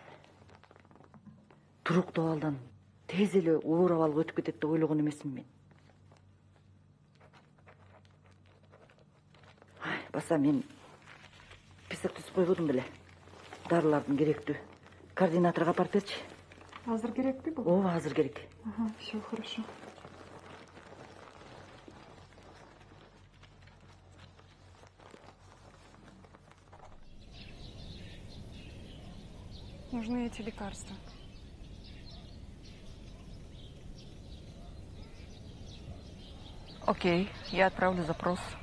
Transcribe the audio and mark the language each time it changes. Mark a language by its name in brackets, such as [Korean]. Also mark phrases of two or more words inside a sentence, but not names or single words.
[Kyrgyz] Туруктуу абалдан тез эле оор абалга өтүп кетет деп ойлогон эмесмин мен. Баса мен писек түзүп койбодум беле. Дарылардын керектүү. Координаторга апарып берчи. Азыр керекти бул? Ооба, азыр керек. Ага, [Russian] все хорошо. Нужны эти лекарства. Окей, я отправлю запрос.